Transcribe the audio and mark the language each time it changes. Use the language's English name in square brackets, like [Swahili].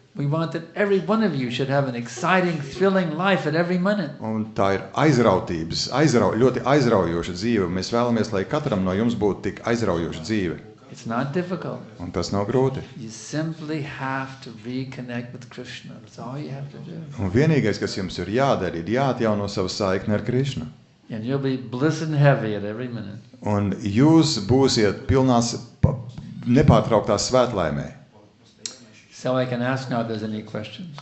[English] We want that every one of you should have an exciting, thrilling life at every minute. [Latvian] Un tā ir ļoti aizraujoša dzīve. Mēs vēlamies, lai katram no jums būtu tik aizraujoša dzīve. [English] It's not difficult. [Latvian] Un tas nav grūti. [English] You simply have to reconnect with Krishna. That's all you have to do. [Latvian] Un vienīgais, kas jums ir jādara, ir jāatjauno savu saikni ar Krišnu. [English] And you'll be blissed and heavy at every minute. [Latvian] Un jūs būsiet pilnās nepārtrauktā svētlaimē. [English] So I can ask now if there's any questions.